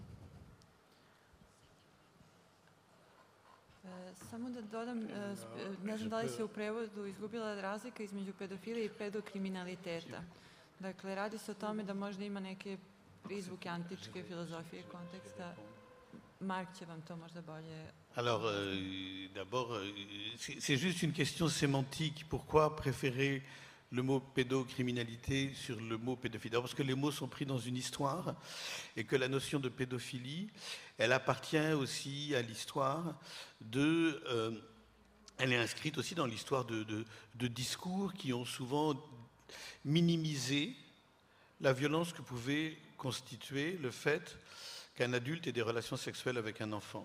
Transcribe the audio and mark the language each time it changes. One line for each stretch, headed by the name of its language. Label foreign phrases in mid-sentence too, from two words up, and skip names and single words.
Serbian: Samo da dodam, ne znam da li se u prevodu izgubila razlika između pedofilije i pedokriminaliteta. Dakle, radi se o tome da možda ima neke prizvuke antičke filozofije konteksta. Marc će vam to možda bolje...
French: Alors, d'abord, c'est juste une question sémantique. Pourquoi préférer le mot pédocriminalité sur le mot pédophilie? Parce que les mots sont pris dans une histoire et que la notion de pédophilie, elle appartient aussi à l'histoire elle est inscrite aussi dans l'histoire de discours qui ont souvent minimisé la violence que pouvait constituer le fait qu'un adulte ait des relations sexuelles avec un enfant.